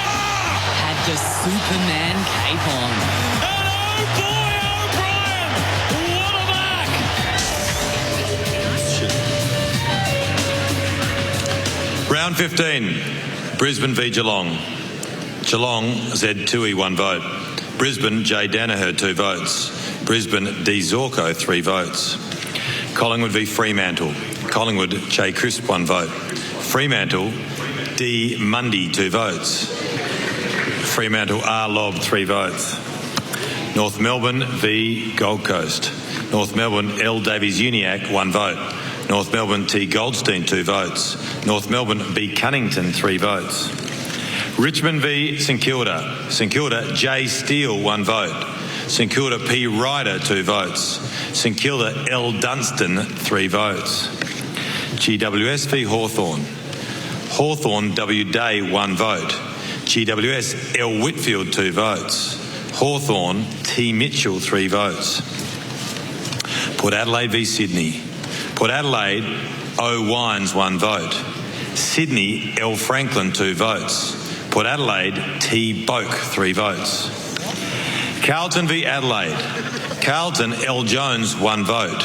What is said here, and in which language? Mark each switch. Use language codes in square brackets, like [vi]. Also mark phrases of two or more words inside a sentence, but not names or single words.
[en] had the Superman cape on. And oh boy, O'Brien. What a back. Round 15, Brisbane v Geelong. Geelong, Z Tui, 1 vote. Brisbane, J Danaher, 2 votes. Brisbane, D Zorko, 3 votes. Collingwood v Fremantle. Collingwood, J Crisp, 1 vote. Fremantle, D Mundy, 2 votes. Fremantle, R Lobb, 3 votes. North Melbourne v Gold Coast. North Melbourne, L Davies Uniacke, 1 vote. North Melbourne, T Goldstein, 2 votes. North Melbourne, B Cunnington, 3 votes. Richmond v St Kilda. St Kilda, J Steele, 1 vote. St Kilda, P Ryder, 2 votes. St Kilda, L Dunstan, 3 votes. GWS v Hawthorn. Hawthorn, W Day, 1 vote. GWS, L Whitfield, 2 votes. Hawthorn, T Mitchell, 3 votes. Port Adelaide v Sydney. Port Adelaide, O Wines, 1 vote. Sydney, L Franklin, 2 votes. Port Adelaide, T Boak, 3 votes. Carlton v Adelaide. Carlton, L Jones, 1 vote.